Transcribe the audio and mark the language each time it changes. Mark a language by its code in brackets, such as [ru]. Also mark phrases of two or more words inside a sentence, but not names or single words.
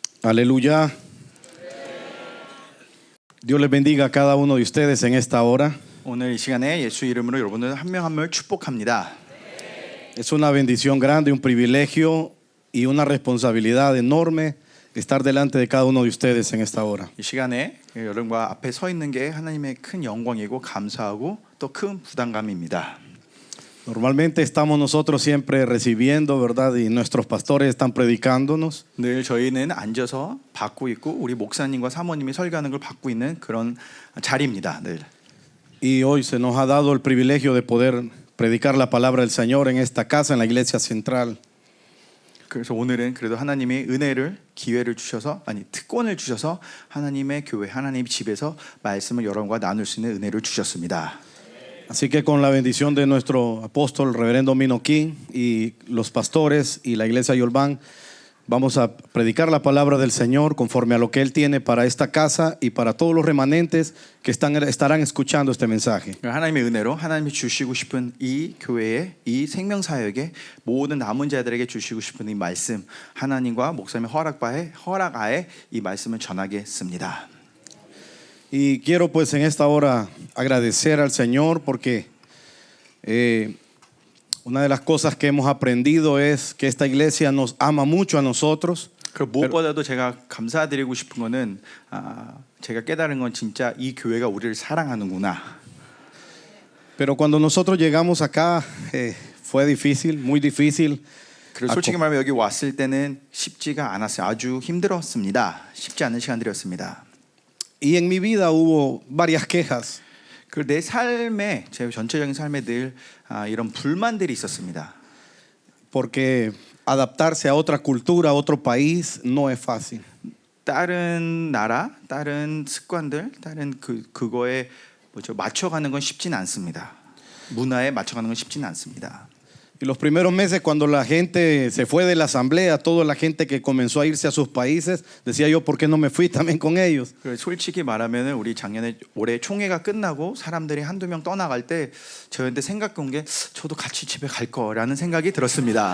[es] Aleluya. Dios les bendiga a cada uno de ustedes en esta hora. [ko] 오늘 이 시간에 예수 이름으로 여러분들 한 명 한 명 축복합니다. [es] Es una bendición grande, un privilegio y una responsabilidad enorme estar delante de cada uno de ustedes en esta hora. [ko] 이 시간에 여러분과 앞에 서 있는 게 하나님의 큰 영광이고 감사하고 또 큰 부담감입니다. [es] Normalmente estamos nosotros siempre recibiendo, ¿verdad? Y nuestros pastores están predicándonos. [ko] 늘 저희는 앉아서 받고 있고 우리 목사님과 사모님이 설교하는 걸 받고 있는 그런 자리입니다. 늘. [es] Y hoy se nos ha dado el privilegio de poder predicar la palabra del Señor en esta casa, en la iglesia central. [ko] 그래서 오늘은 그래도 하나님이 은혜를 기회를 주셔서 특권을 주셔서 하나님의 교회 하나님 집에서 말씀을 여러분과 나눌 수 있는 은혜를 주셨습니다. [es] Así que con la bendición de nuestro apóstol reverendo Minoquín y los pastores y la iglesia Yolván, vamos a predicar la palabra del Señor conforme a lo que Él tiene para esta casa y para todos los remanentes que estarán escuchando este mensaje. [ko] 하나님의 은혜로 하나님이 주시고 싶은 이 교회에 이 생명사역에 모든 남은 자들에게 주시고 싶은 이 말씀 하나님과 목사님의 허락하에 이 말씀을 전하겠습니다. [es] Y quiero pues en esta hora agradecer al Señor porque una de las cosas que hemos aprendido es que esta iglesia nos ama mucho a nosotros. [ko] 그 무엇보다도 제가 감사드리고 싶은 거는 제가 깨달은 건 진짜 이 교회가 우리를 사랑하는구나. [es] Pero cuando nosotros llegamos acá fue difícil, muy difícil. [ko] 그리고 솔직히 말하면 여기 왔을 때는 쉽지가 않았어요. 아주 힘들었습니다. 쉽지 않은 시간들이었습니다. [es] Y en mi vida hubo varias quejas. [ko] 그 내 삶에 제 전체적인 삶에 늘 이런 불만들이 있었습니다. [es] Porque adaptarse a otra cultura, a otro país no es fácil. [ko] 다른 나라, 다른 습관들, 다른 그거에 맞춰가는 건 쉽지는 않습니다. 문화에 맞춰가는 건 쉽지는 않습니다. [es] Y los primeros meses cuando la gente se fue de la asamblea, toda la gente que comenzó a irse a sus países, decía yo, ¿por qué no me fui también con ellos? [ko] 솔직히 말하면은 우리 작년에 올해 총회가 끝나고 사람들이 한두 명 떠나갈 때 저한테 생각 온 게 저도 같이 집에 갈 거라는 생각이 들었습니다.